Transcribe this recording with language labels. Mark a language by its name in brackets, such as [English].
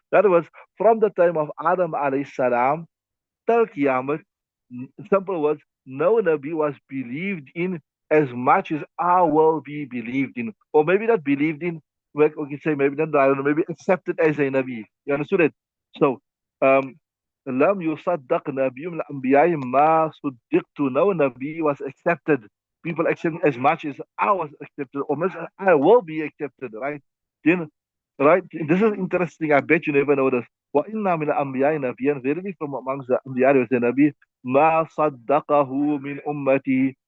[English] In other words, from the time of Adam alayhi salam till Qiyamah, simple words, no Nabi was believed in as much as I will be believed in. Or maybe not believed in, we can say maybe not, I don't know, maybe accepted as a Nabi. You understood it? [Arabic] So, لم يصدق نبي من الأنبياء ما صدقت. [English] No Nabi was accepted. People accept as much as I was accepted, or much as I will be accepted, right? Then, right? This is interesting. I bet you never know this. [Arabic] وَإِنَّ مِنَ الْأَنْبِيَاءِ نَبِيًّا. [English] Verily from amongst the Anbiya there was a Nabi, [Arabic] مَا صَدَّقَهُ مِنْ أُمَّتِي.